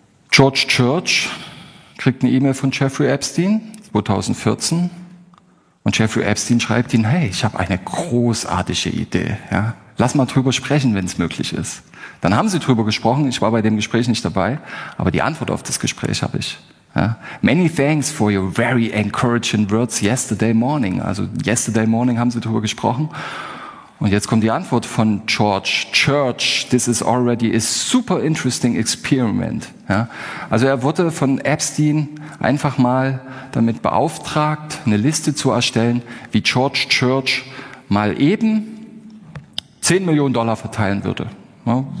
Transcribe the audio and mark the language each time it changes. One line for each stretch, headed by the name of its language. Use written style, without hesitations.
German: George Church kriegt eine E-Mail von Jeffrey Epstein 2014 und Jeffrey Epstein schreibt ihn: Hey, ich habe eine großartige Idee. Ja, lass mal drüber sprechen, wenn es möglich ist. Dann haben sie drüber gesprochen. Ich war bei dem Gespräch nicht dabei, aber die Antwort auf das Gespräch habe ich. Ja.
English: Many thanks for your very encouraging words yesterday morning.
German: Also
English: yesterday morning
German: haben sie darüber gesprochen. Und jetzt kommt die Antwort von George Church.
English: This is already a super interesting experiment.
German: Ja. Also er wurde von Epstein einfach mal damit beauftragt, eine Liste zu erstellen, wie George Church mal eben $10 Millionen verteilen würde. Ja.